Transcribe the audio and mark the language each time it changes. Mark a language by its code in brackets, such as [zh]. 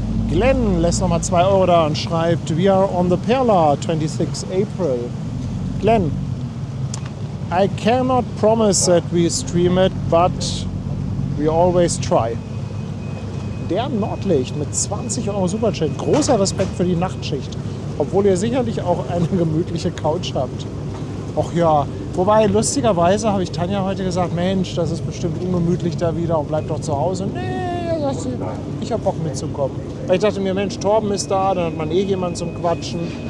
[de] Glenn lässt nochmal 2 Euro da und schreibt: [en] We are on the Perla, 26 April. Glenn, I cannot promise that we stream it, but we always try. [de] Der Nordlicht mit 20 Euro Superchat. Großer Respekt für die Nachtschicht. Obwohl ihr sicherlich auch eine gemütliche Couch habt. Och ja, Wobei, lustigerweise habe ich Tanja heute gesagt, Mensch, das ist bestimmt ungemütlich da wieder und bleib doch zu Hause. Nee, sagt sie, ich habe Bock mitzukommen. Weil ich dachte mir, Mensch, Torben ist da, dann hat man eh jemanden zum Quatschen.